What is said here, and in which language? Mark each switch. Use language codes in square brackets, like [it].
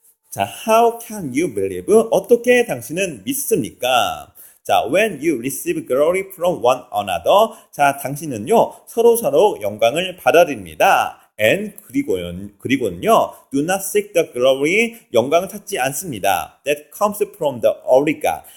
[en] 자, how can you believe? [ko] 어떻게 당신은 믿습니까? [en] 자, when you receive glory from one another. [ko] 자, 당신은요, 서로 영광을 받아들입니다. [en] And [ko] 그리고는요, [en] do not seek the glory, [ko] 영광을 찾지 않습니다. [en] That comes from the only God.